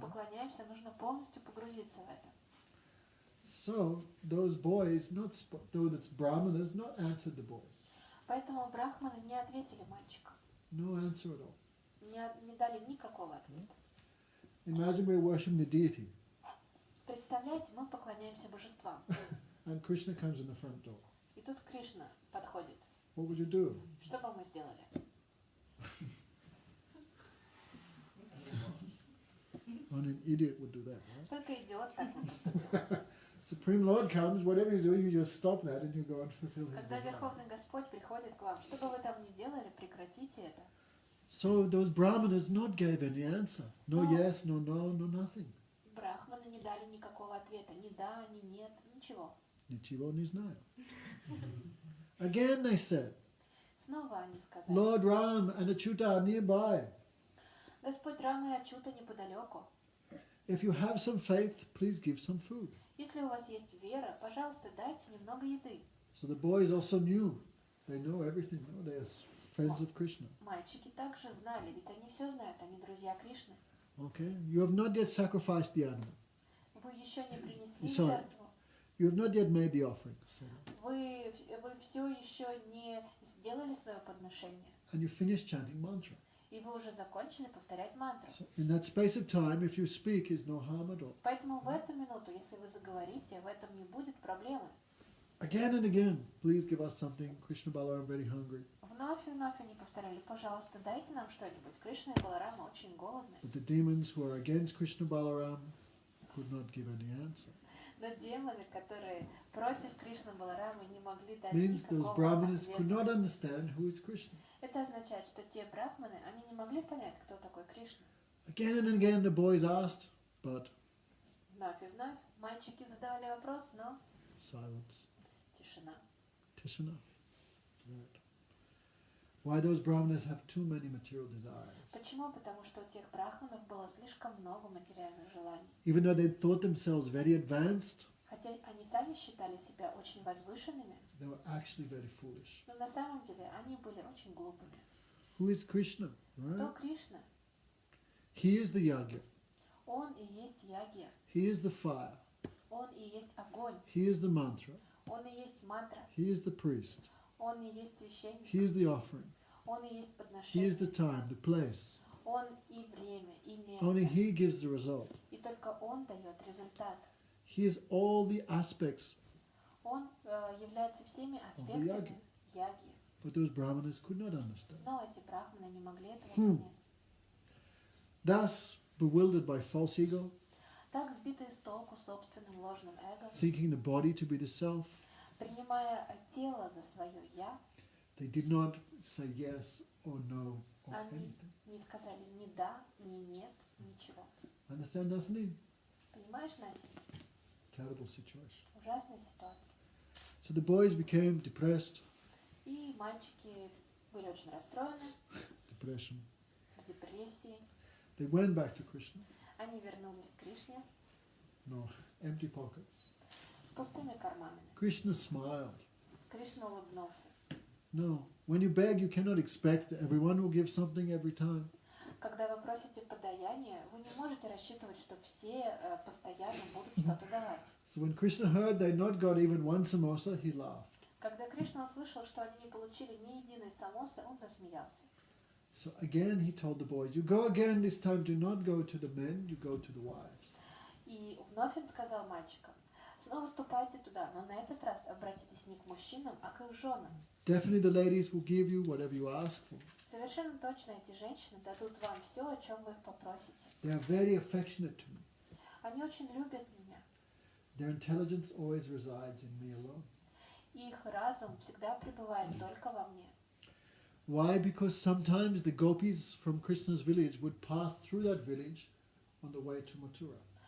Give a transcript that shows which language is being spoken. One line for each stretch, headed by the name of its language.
Russian: поклоняемся, нужно полностью погрузиться в это.
English: So, those boys, though it's brahmanas, not answered the boys.
Russian: Поэтому брахманы не ответили мальчикам.
English: No answer at all.
Russian: Не дали никакого ответа.
English: Imagine we're worshiping the deity,
Russian: Представляете, мы поклоняемся божествам.
English: and Krishna comes in the front door.
Russian: И тут Кришна подходит.
English: What would you do?
Russian: Что бы мы сделали?
English: Only an idiot would do that, right?
Russian: Только идиот так не поступил.
English: Supreme Lord comes, whatever he's doing, you just stop that and you go and fulfill his
Russian: Когда
English: desire.
Russian: Верховный Господь приходит к вам, что бы вы там ни делали, прекратите это.
English: So those brahmanas not gave any answer. No No. yes, no no, no nothing.
Russian: Брахманы не дали никакого ответа. Ни да, ни нет, ничего. Ничего не знаю.
English: Again they said,
Russian: Снова они сказали:
English: Lord Ram and Achyuta are nearby.
Russian: Господь Рама и Ачута неподалеку.
English: If you have some faith, please give some food.
Russian: Если у вас есть вера, пожалуйста, дайте немного еды.
English: So the boys also knew. They know everything. No? They are friends of Krishna.
Russian: Мальчики также знали, ведь они все знают, они друзья Кришны.
English: Okay? You have not yet sacrificed the animal.
Russian: Вы еще не принесли
English: Sorry.
Russian: жертву.
English: You have not yet made the offering. So,
Russian: Вы все еще не сделали свое подношение.
English: and you finish chanting mantra.
Russian: и вы уже закончили повторять мантру.
English: So in that space of time, if you speak, is no harm at all.
Russian: Поэтому в эту минуту, если вы заговорите, в этом не будет проблемы.
English: Again and again, please give us something. Krishna Balaram very hungry.
Russian: Вновь и вновь они повторяли, пожалуйста, дайте нам что-нибудь. Кришна и Баларама очень голодны.
English: But the demons who are against Krishna Balaram could not give any answer.
Russian: Но демоны, которые против Кришны Баларамы, не могли дать
English: Means those
Russian: никакого
English: brahmanas could not
Russian: ответа.
English: understand who is Krishna.
Russian: Это означает, что те брахманы, они не могли понять, кто такой Кришна.
English: Again and again the boys asked, but
Russian: Вновь и вновь мальчики задавали вопрос, но
English: silence.
Russian: тишина. Tishana.
English: Right. Why those brahmanas have too many material desires?
Russian: Почему? Потому что у тех брахманов было слишком много материальных желаний.
English: Even though they thought themselves very advanced,
Russian: Хотя они сами считали себя очень возвышенными,
English: they were actually very foolish.
Russian: но на самом деле они были очень глупыми.
English: Who is Krishna?
Russian: Кто
English: Right?
Russian: Кришна?
English: He is the yagya.
Russian: Он и есть ягья,
English: He is the fire.
Russian: он и есть огонь,
English: He is the mantra.
Russian: он и есть мантра,
English: He is the priest.
Russian: он и есть священник,
English: He is the offering.
Russian: он и есть
English: He is the
Russian: подношение,
English: time, the place.
Russian: он и время, и
English: Only
Russian: место,
English: He gives the result.
Russian: и только он дает результат.
English: He is all the aspects.
Russian: Он является всеми яги. аспектами яги,
English: But those brahmanas could not understand.
Russian: но эти брахманы не могли этого понять.
English: Thus, bewildered by false ego,
Russian: Так, сбитые с толку собственным ложным эго,
English: thinking the body to be the self,
Russian: принимая тело за свое «я»,
English: they did not say yes or no or
Russian: они
English: anything.
Russian: не сказали ни «да», ни «нет», ничего.
English: Understand, Dasani?
Russian: Понимаешь, Настя?
English: Terrible situation.
Russian: Ужасная ситуация.
English: So the boys became depressed,
Russian: И мальчики были очень расстроены,
English: depression.
Russian: в депрессии.
English: They went back to Krishna.
Russian: Они вернулись к Кришне
English: No, empty pockets.
Russian: с пустыми карманами.
English: Krishna smiled.
Russian: Кришна улыбнулся.
English: No, when you beg, you cannot expect that everyone will give something every time.
Russian: Когда вы просите подаяние, вы не можете рассчитывать, что все постоянно будут что-то давать.
English: So when Krishna heard they not got even one samosa, he laughed.
Russian: Когда Кришна услышал, что они не получили ни единой самосы, он засмеялся.
English: So again he told the boys, you go again, this time do not go to the men, you go to the wives.
Russian: И вновь он сказал мальчикам, снова ступайте туда, но на этот раз обратитесь не к мужчинам, а к их женам.
English: Definitely the ladies will give you whatever you ask for.
Russian: Совершенно точно эти женщины дадут вам все, о чем вы их попросите.
English: They are very affectionate to me.
Russian: Они очень любят меня.
English: Their intelligence always resides in me alone.
Russian: Их разум всегда пребывает только во мне.
English: Why? Because sometimes the gopis from Krishna's village would pass through that village on the way to Mathura.